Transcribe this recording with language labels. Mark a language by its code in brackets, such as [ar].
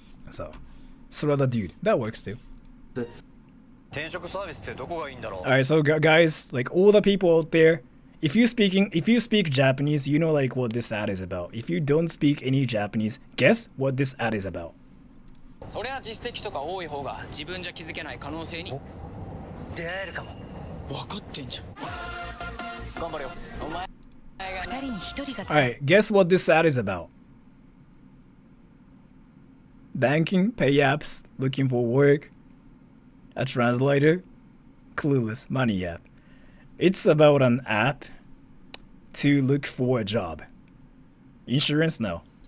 [en] So, Sora the dude, that works too. Alright, so guys, like all the people out there, if you speak Japanese, you know like what this ad is about. If you don't speak any Japanese, guess what this ad is about. [ja] それは実績とか多い方が自分じゃ気づけない可能性に出会えるかも。分かってんじゃん。頑張れよ。お前が2人に1人が。 [en] Alright, guess what this ad is about. Banking, pay apps, looking for work, a translator, clueless, money app. It's about an app to look for a job. Insurance? No.